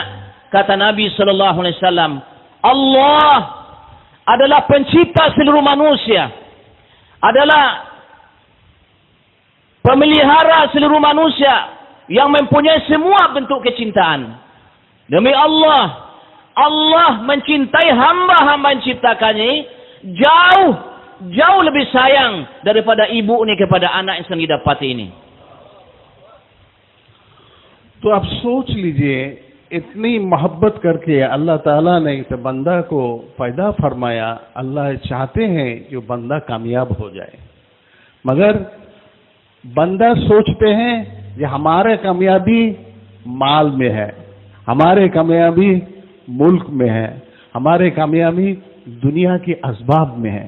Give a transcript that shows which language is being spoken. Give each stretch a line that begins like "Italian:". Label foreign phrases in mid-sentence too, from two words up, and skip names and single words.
Indonesian: Kata Nabi SAW, Allah adalah pencipta seluruh manusia, adalah pemelihara seluruh manusia yang mempunyai semua bentuk kecintaan. Demi Allah, Allah mencintai hamba-hamba yang ciptakannya jauh lebih sayang daripada ibu ini kepada anak yang sedang didapati ini.
Hindi: तो आप सोच लीजिए, इतनी मोहब्बत करके अल्लाह ताला ने इस बंदा को पैदा फरमाया। अल्लाह चाहते हैं कि बंदा कामयाब हो जाए, मगर बंदा सोचते हैं कि हमारे कामयाबी माल में है, हमारे कामयाबी मुल्क में है, हमारे कामयाबी दुनिया की असबाब में है।